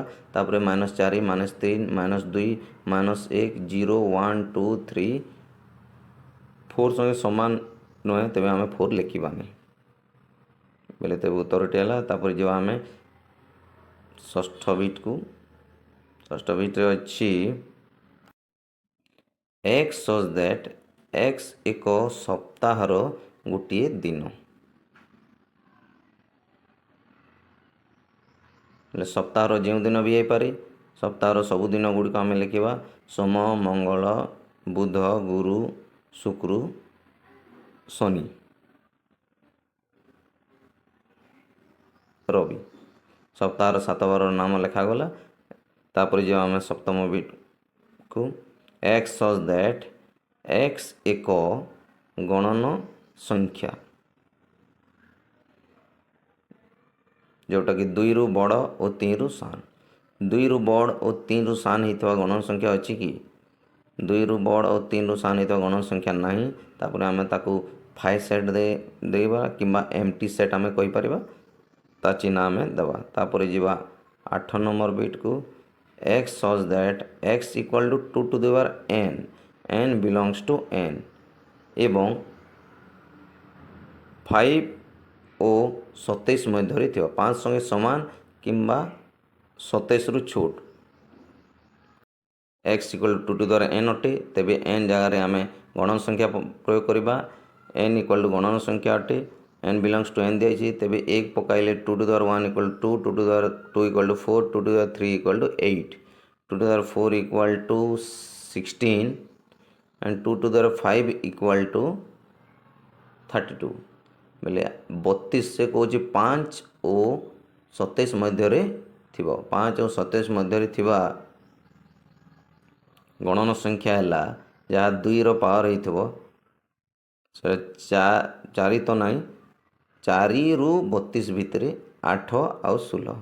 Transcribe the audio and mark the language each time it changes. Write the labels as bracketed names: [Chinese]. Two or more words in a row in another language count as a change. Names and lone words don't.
[Odia] ତାପରେ -4, -3, -2, -1, 0, 1, 2, 3, 4 ସଙ୍ଗେ ସମାନ ନୁହେଁ, ତେବେ ଆମେ 4 ଲେଖିବାନି ବୋଲେ ତେବେ ଉତ୍ତରଟି ହେଲା। ତାପରେ ଯିବା ଆମେ ଷଷ୍ଠ ବିଟ୍କୁ। ଷଷ୍ଠ ବିଟ୍ରେ ଅଛି [English] x such that x [Odia] ଏକ ସପ୍ତାହର ଗୋଟିଏ ଦିନ। ହେଲେ ସପ୍ତାହର ଯେଉଁ ଦିନ ବି ହେଇପାରେ। ସପ୍ତାହର ସବୁ ଦିନ ଗୁଡ଼ିକ ଆମେ ଲେଖିବା ସୋମ, ମଙ୍ଗଳ, ବୁଧ, ଗୁରୁ, ଶୁକ୍ର, ଶନି, ରବି। ସପ୍ତାହର 7 ବାରର ନାମ ଲେଖାଗଲା। ତାପରେ ଯିବା ଆମେ ସପ୍ତମ ବିଟ୍କୁ। [English] x such that x [Odia] ଏକ ଗଣନ ସଂଖ୍ୟା ଯେଉଁଟାକି 2ରୁ ବଡ଼ ଓ 3ରୁ ସାନ। 2ରୁ ବଡ଼ ଓ 3ରୁ ସାନ ହେଇଥିବା ଗଣନ ସଂଖ୍ୟା ଅଛି କି? 2ରୁ ବଡ଼ ଓ 3ରୁ ସାନ ହେଇଥିବା ଗଣନ ସଂଖ୍ୟା ନାହିଁ। ତାପରେ ଆମେ ତାକୁ 5 ସେଟ୍ ଦେଇବା କିମ୍ବା [English] empty set [Odia] ଆମେ କହିପାରିବା। ତା ଚିହ୍ନ ଆମେ ଦେବା। ତାପରେ ଯିବା 8 ନମ୍ବର ବିଟ୍କୁ। [English] x such that x equal to 2 to the power n, n belongs to n [Odia] ଏବଂ 5 ଓ 27 ମଧ୍ୟରେ ଥିବା 5 ସଙ୍ଗେ ସମାନ କିମ୍ବା 27ରୁ ଛୋଟ [English] x equal to 2 to the power n ଅଟେ। [Odia] ତେବେ n ଜାଗାରେ ଆମେ ଗଣନ ସଂଖ୍ୟା ପ୍ରୟୋଗ କରିବା। [English] n equal to [Odia] ଗଣନ ସଂଖ୍ୟା ଅଟେ। [English] n belongs to n [Odia] ଦିଆଯାଇଛି। ତେବେ 1 ପକାଇଲେ [English] 2 to the power 1 equal to 2, 2 to the power 2 equal to 4, 2 to the power 3 equal to 8, 2 to the power 4 equal to 16 and 2 to the power 5 equal to 32 [Odia] ବୋଲେ 32 ସେ କହୁଛି 5 ଓ 27 ମଧ୍ୟରେ ଥିବ। 5 ଓ 27 ମଧ୍ୟରେ ଥିବା ଗଣନ ସଂଖ୍ୟା ହେଲା ଯାହା 2ର ପାୱାର ହେଇଥିବ। ସେ 4 ତ ନାହିଁ, 4ରୁ 32 ଭିତରେ 8 ଆଉ 16।